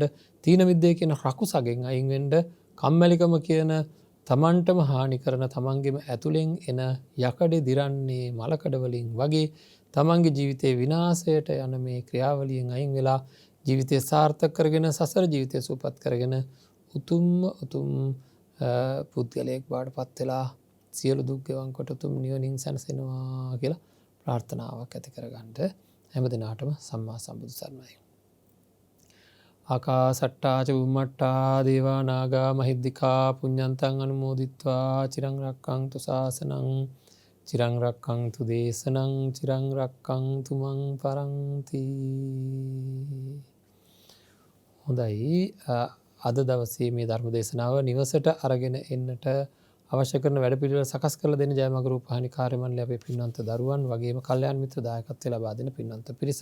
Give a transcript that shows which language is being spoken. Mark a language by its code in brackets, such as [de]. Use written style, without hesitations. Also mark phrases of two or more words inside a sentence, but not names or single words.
[pi] තීන මිද්දේ [si] කියන රකුසගෙන් අයින් වෙන්න, කම්මැලිකම කියන තමන්ටම හානි කරන තමන්ගේම ඇතුලෙන් එන යකඩේ දිරන්නේ මලකඩ වලින් වගේ තමන්ගේ ජීවිතේ විනාශයට යන මේ ක්‍රියාවලියෙන් අයින් වෙලා ජීවිතය සාර්ථක කරගෙන සසර ජීවිතය සූපත් කරගෙන උතුම් පුද්ගලයෙක් බවට පත් වෙලා සියලු දුක් ගෙවන් කොට උතුම් නිවනින් සැනසෙනවා කියලා ප්‍රාර්ථනාවක් ඇති කරගන්න හැම දිනාටම සම්මා සම්බුදු සරණයි. [pi] ආකාසට්ටා ච බුම්මට්ටා දේවා නාග මහිද්దికා පුඤ්ඤන්තං අනුමෝදිත්වා චිරං රක්ඛන්තු ශාසනං චිරං රක්ඛන්තු දේශනං චිරං රක්ඛන්තු මං පරන්ති. [si] හොඳයි, අද දවසේ මේ ධර්ම දේශනාව නිවසට අරගෙන එන්නට අවශ්‍ය කරන වැඩපිළිවෙල සකස් කරලා දෙන ජයමග රූපවාහිනී කාර්ය මණ්ඩලය අපේ පින්වන්ත දරුවන් වගේම කල්යාණ මිත්‍ර දායකත්වය ලබා දෙන පින්වන්ත පිරිස.